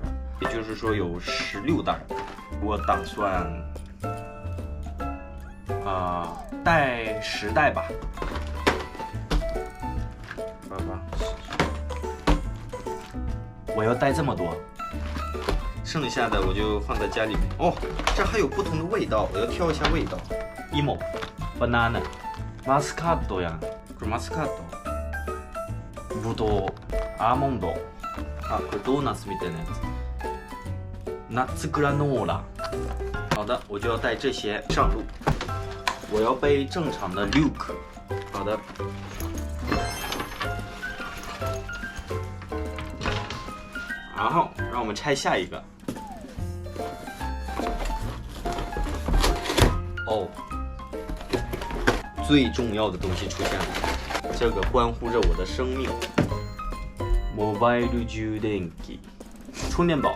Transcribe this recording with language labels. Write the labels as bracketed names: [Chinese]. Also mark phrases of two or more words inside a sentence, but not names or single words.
[Chinese] 也就是说有16袋，我打算带10袋吧。我要带这么多，剩下的我就放在家里面。哦，这还有不同的味道，我要挑一下味道。 [English] emo、banana、 [Japanese] マスカットやん。これマスカット、ぶどう、アーモンド。これドーナツみたいなやつ。ナッツグラノーラ。 [Chinese] 好的，我就要带这些上路。我要背正常的 Luke。好的。然后让我们拆下一个。哦，最重要的东西出现了，这个关乎着我的生命。Mobile 充電器，充电宝。